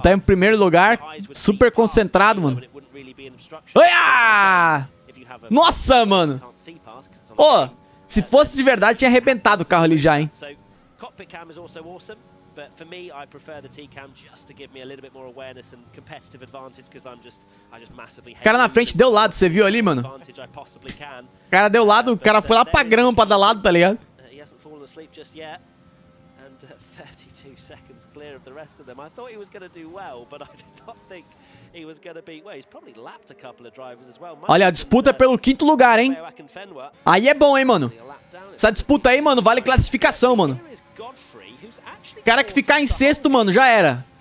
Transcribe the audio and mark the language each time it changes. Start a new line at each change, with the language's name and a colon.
Portuguese: Tá em primeiro lugar, super concentrado, mano. Olha! Nossa, mano. Ô, se fosse de verdade, tinha arrebentado o carro ali já, hein?
English: Cockpit cam is also awesome, but for me, I prefer the T-cam just to give me a little bit more awareness and competitive advantage because I just massively hate.
Portuguese: O cara na frente deu lado, você viu ali, mano? O cara deu lado, o cara foi lá pra grama pra dar lado, tá ligado?
English: He hasn't fallen asleep just yet, and 32 seconds clear of the rest of them. I thought he was going to do well, but I did not think he was going to be. Well, he's probably lapped a couple of drivers as well.
Portuguese: Olha, a disputa pelo 5º lugar, hein? Aí é bom, hein, mano? Essa disputa aí, mano, vale classificação, mano. O cara que ficar em 6º, mano, já era.